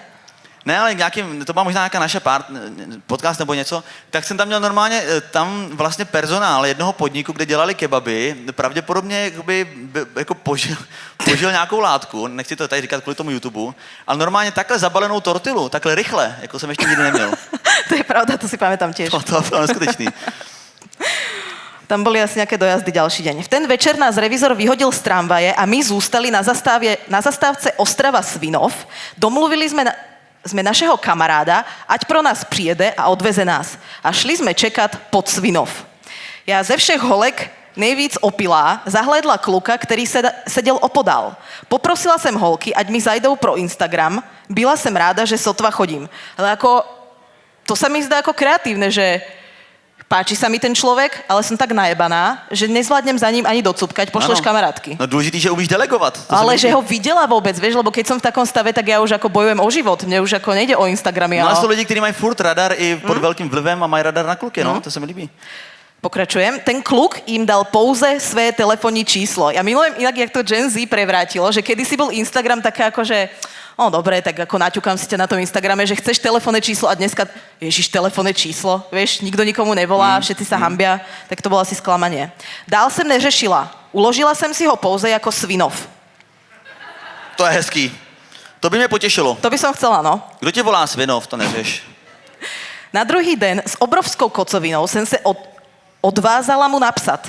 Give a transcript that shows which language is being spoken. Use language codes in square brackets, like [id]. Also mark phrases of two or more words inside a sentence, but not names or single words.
[cs] Ne, ale to byla možná nějaká naše podcast nebo něco, tak jsem tam měl normálně, tam vlastně personál jednoho podniku, kde dělali kebaby, pravděpodobně jako požil nějakou látku, nechci to tady říkat kvůli tomu YouTube, ale normálně takhle zabalenou tortilu, takhle rychle, jako jsem ještě nikdy neměl. To je pravda, [sk] to si pamätám tiež. [cs] To bylo neskutečný. [sk] Tam boli asi nejaké dojazdy ďalší deň. [cs] V ten večer nás revizor vyhodil z tramvaje a my zústali na zastávce Ostrava Svinov. Domluvili sme našeho kamaráda, ať pro nás přijede a odveze nás. A šli sme čekat pod Svinov. Ja ze všech holek nejvíc opilá zahlédla kluka, který seděl opodál. Poprosila jsem holky, ať mi zajdou pro Instagram. Byla jsem ráda, že sotva chodím. [sk] Ale ako, to sa mi zdá ako kreatívne, že páči sa mi ten človek, ale som tak najebaná, že nezvládnem za ním ani docupkať, pošleš kamarátky. [cs] No důležitý, že umíš delegovat. [sk] Ale že ho videla vôbec, vieš, lebo keď som v takom stave, tak ja už ako bojujem o život. Mne už ako nejde o Instagramy. [cs] No ale sú lidi, kteří mají furt radar i pod veľkým vlivem a mají radar na kluky, no, to se mi líbí. Pokračujem. Ten kluk im dal pouze své telefónní číslo. [sk] Ja milujem inak, jak to Gen Z prevrátilo, že kedysi bol Instagram také ako, že no dobre, tak ako naťukám si ťa na tom Instagrame, že chceš telefónne číslo a dneska, ježiš, telefónne číslo, vieš, nikto nikomu nevolá, všetci sa hambia, tak to bolo asi sklamanie. [cs] Dál jsem neřešila. Uložila jsem si ho pouze jako Svinov. To je hezký. To by mě potěšilo. [sk] To by som chcela, no. [cs] Kdo tě volá Svinov, to neřeš. Na druhý den s obrovskou kocovinou jsem se odvázala mu napsat.